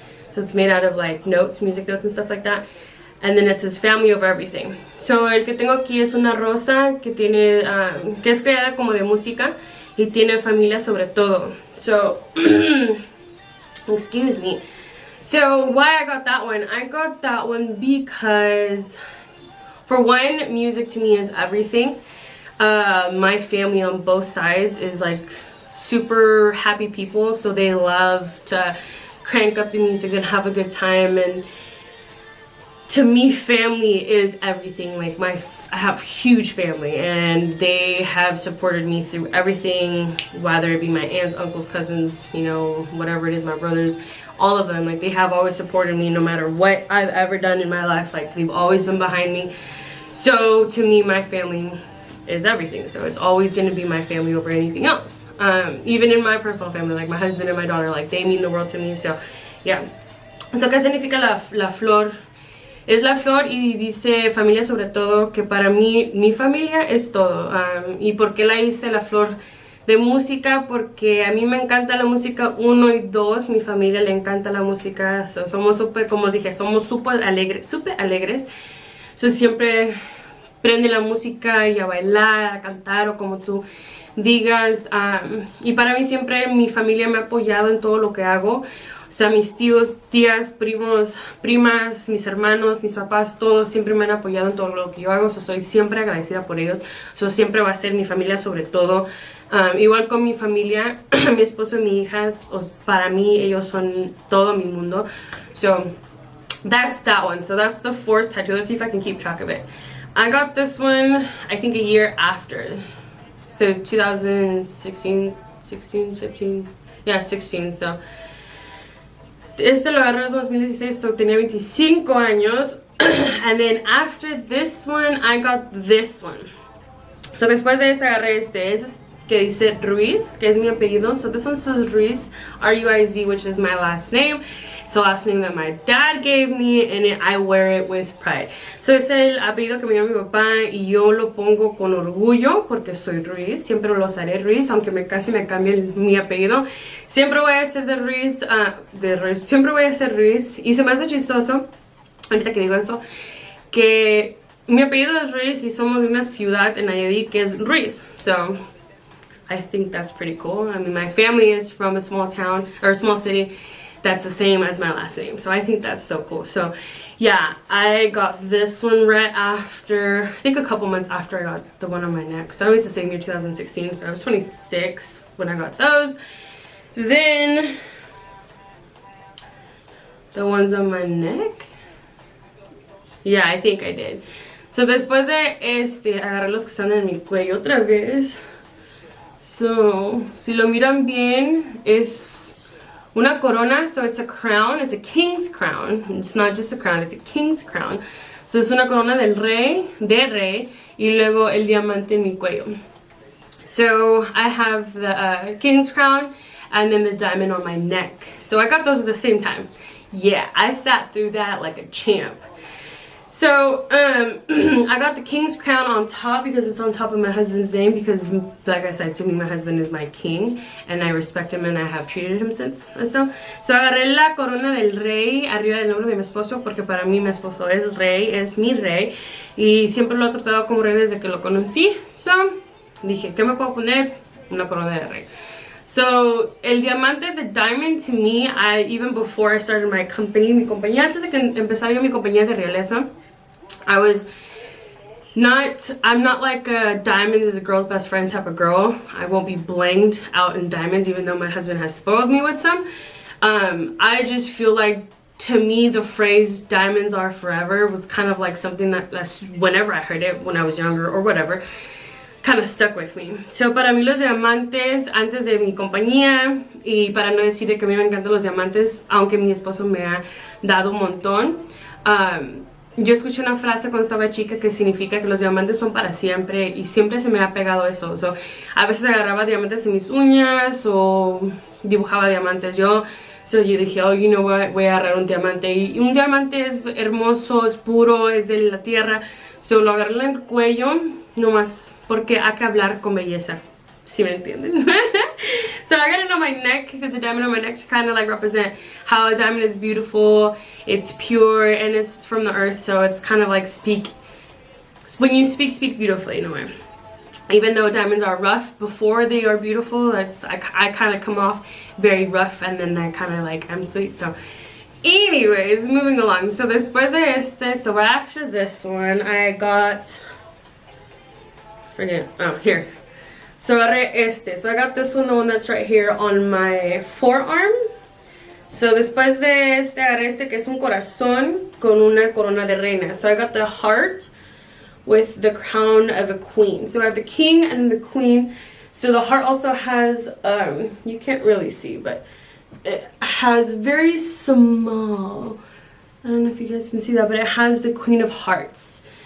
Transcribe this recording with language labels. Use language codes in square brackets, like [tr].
[en] So it's made out of like notes, music notes and stuff like that. And then it says family over everything. [es] So el que tengo aquí es una rosa que tiene que es creada como de música y tiene familia sobre todo. [en] So excuse me. So why I got that one? I got that one because, for one, music to me is everything. My family on both sides is like super happy people, so they love to crank up the music and have a good time. And to me, family is everything. Like I have huge family, and they have supported me through everything, whether it be my aunts, uncles, cousins, you know, whatever it is, my brothers, all of them. Like, they have always supported me no matter what I've ever done in my life. Like, they've always been behind me. So to me, my family is everything. So it's always going to be my family over anything else. Even in my personal family, like my husband and my daughter, like, they mean the world to me. So yeah. [es] So ¿qué significa la flor? Es la flor y dice familia sobre todo, que para mí mi familia es todo. ¿Y por qué la hice la flor de música? Porque a mí me encanta la música, 1 y 2, mi familia le encanta la música. So, somos súper, como os dije, somos súper alegres. So, siempre prende la música y a bailar, a cantar o como tú digas. Y para mí siempre mi familia me ha apoyado en todo lo que hago. O sea, mis tíos, tías, primos, primas, mis hermanos, mis papás, todos siempre me han apoyado en todo lo que yo hago. So, soy siempre agradecida por ellos. So, siempre va a ser mi familia sobre todo. Igual con mi familia, mi esposo y mis hijas, para mí ellos son todo mi mundo. [en] So, that's that one. So, that's the 4th tattoo. Let's see if I can keep track of it. I got this one, I think, a year after. So, 2016, 15, yeah, 16, so... [es] Este lo agarré en 2016, so tenía 25 años. [en] And then after this one, I got this one. [es] So después de ese agarré este. Ese es que dice Ruiz, que es mi apellido. [en] So this one says Ruiz, R-U-I-Z, which is my last name. It's the last name that my dad gave me, and I wear it with pride. [es] So es el apellido que me dio mi papá y yo lo pongo con orgullo porque soy Ruiz. Siempre lo haré Ruiz, aunque casi me cambie mi apellido. Siempre voy a ser de Ruiz, siempre voy a ser Ruiz. Y se me hace chistoso, ahorita que digo eso, que mi apellido es Ruiz y somos de una ciudad en Nayarit que es Ruiz. [en] So I think that's pretty cool. I mean, my family is from a small town, or a small city, that's the same as my last name. So I think that's so cool. So yeah, I got this one right after, I think a couple months after I got the one on my neck. So I was the same year, 2016. So I was 26 when I got those. Then the ones on my neck. Yeah, I think I did. [es] So después de agarré los que están en mi cuello otra vez. [en] So, [es] si lo miran bien, es una corona, [en] so it's a crown, it's a king's crown. It's not just a crown, it's a king's crown. [es] So es una corona del rey, y luego el diamante en mi cuello. [en] So I have the king's crown and then the diamond on my neck. So I got those at the same time. Yeah, I sat through that like a champ. So I got the king's crown on top because it's on top of my husband's name, because like I said, to me my husband is my king and I respect him and I have treated him since. [es] So agarré la corona del rey arriba del nombre de mi esposo, porque para mí mi esposo es rey, es mi rey, y siempre lo he tratado como rey desde que lo conocí. So dije, ¿qué me puedo poner? Una corona de rey. [en] So, [es] el diamante, [en] the diamond, to me, even before I started my company, [es] mi compañía, antes de que empezara yo mi compañía de realeza, [en] I'm not like a diamond is a girl's best friend type of girl. I won't be blinged out in diamonds, even though my husband has spoiled me with some. I just feel like, to me, the phrase diamonds are forever was kind of like something that's whenever I heard it when I was younger or whatever, kind of stuck with me. [es] So para mí los diamantes, antes de mi compañía, y para no decir que a mí me encantan los diamantes, aunque mi esposo me ha dado un montón, yo escuché una frase cuando estaba chica que significa que los diamantes son para siempre, y siempre se me ha pegado eso. So, a veces agarraba diamantes en mis uñas o dibujaba diamantes yo. So yo dije, [en] oh, you know what, [es] voy a agarrar un diamante. Y un diamante es hermoso, es puro, es de la tierra. So lo agarré en el cuello, nomás porque hay que hablar con belleza. ¿Sí me entienden? [en] So I got it on my neck, because the diamond on my neck to kind of like represent how a diamond is beautiful, it's pure, and it's from the earth. So it's kind of like when you speak beautifully in a way. Even though diamonds are rough before they are beautiful, I kind of come off very rough, and then I kind of like, I'm sweet. So anyways, moving along. So [es] después de [en] so right after this one, I got, here. So [es] agarré [en] so I got this one, the one that's right here on my forearm. [es] So después de agarré que es un corazón con una corona de reina. [en] So I got the heart with the crown of a queen. So I have the king and the queen. So the heart also has, you can't really see, but it has very small, I don't know if you guys can see that, but it has the queen of hearts.